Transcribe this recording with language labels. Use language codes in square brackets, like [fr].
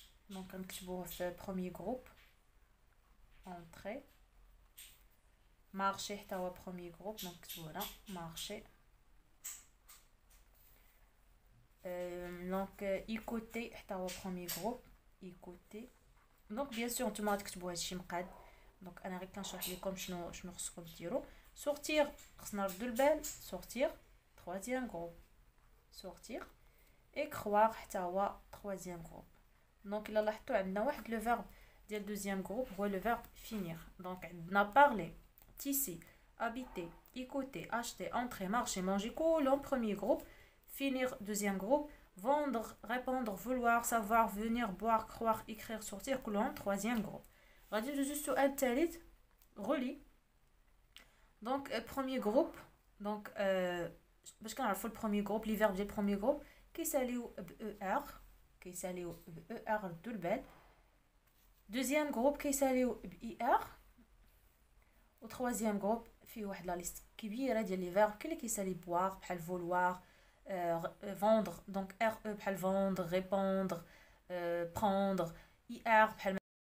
[fr] Donc, on fait le premier groupe. Entrer. Marcher, premier groupe. Donc, voilà, marcher. Donc, écouter, premier groupe. Écouter. Donc, bien sûr, on va [ar] تكتبوا هادشي مقاد. Donc, انا غير كنشرح لكم شنو خصكم ديروا. Sortir, خصنا نردوا البال. [fr] Sortir, troisième groupe. Sortir. Et croire, [ar] حتى هو [fr] troisième groupe. [ar] Donc, إلا لاحظتوا عندنا واحد لو فيرب ديال deuxième groupe هو le verbe finir. [fr] Donc, [ar] عندنا [fr] parler, tisser, habiter, écouter, acheter, entrer, marcher, manger, [ar] كلهم [fr] premier groupe. Finir, deuxième groupe. Vendre, répondre, vouloir, savoir, venir, boire, croire, écrire, sortir, [ar] كلهم [fr] troisième groupe. [ar] غادي ندوزو للسؤال الثالث. [fr] relis. Donc, premier groupe. [ar] Donc, باش كنعرفوا البروميي جروب لي فيرب ديال البروميي جروب كيساليو ب ار ردوا البال. دوزيام جروب كيساليو ب اي ار. و تروازيام جروب فيه واحد لا ليست كبيره ديال لي فيرب اللي كيسالي بوار بحال فولوار vendre. [fr] Donc RE بحال vendre, répondre, prendre, IR بحال.